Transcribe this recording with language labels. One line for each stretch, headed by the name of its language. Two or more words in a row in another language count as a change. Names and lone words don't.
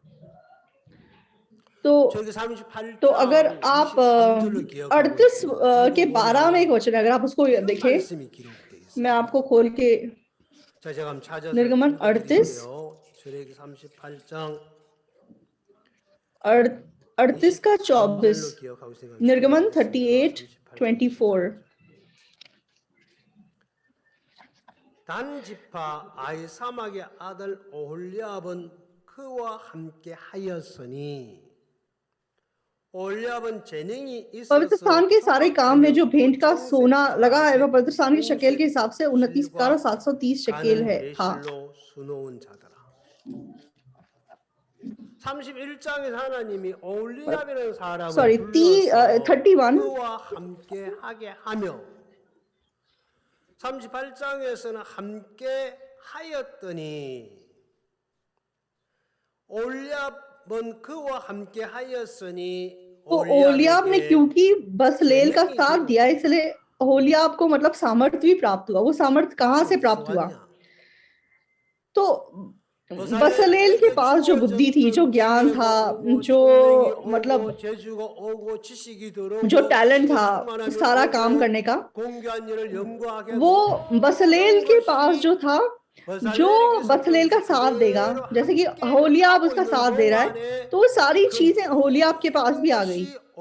Hindi: तो अगर आप 38 के 12 में एक वचन, अगर आप उसको देखें, मैं आपको खोल के निर्गमन 38 का 24, निर्गमन 38:24।
Korean: 단 지파 아히사막의 아들 오홀리압은 그와 함께 하였으니 ओहोलीयाब 재능이
Hindi: पवित्र स्थान के सारे काम में जो भेंट का सोना लगा है वह पवित्र स्थान के शकेल के हिसाब से 29,730 शकेल है था।
Korean: 31장에서 하나님이 오홀리압이라는 사람을 Sorry, 불러서 31. 그와 함께 하게 하며 38장에서는 함께 하였더니 오홀리압은 그와 함께 하였으니
Hindi: तो ओलियाब ने क्योंकि बसलेल का साथ दिया, इसलिए ओलियाब को मतलब सामर्थ्य भी प्राप्त हुआ। वो सामर्थ्य कहाँ से प्राप्त हुआ? तो बसलेल के पास जो बुद्धि थी, जो ज्ञान था, जो मतलब जो टैलेंट था सारा काम करने का, वो बसलेल के पास जो था, जो बसलेल का साथ देगा, जैसे कि ओहोलियाब उसका साथ दे रहा है, तो वो सारी चीजें ओहोलियाब के पास भी आ गई।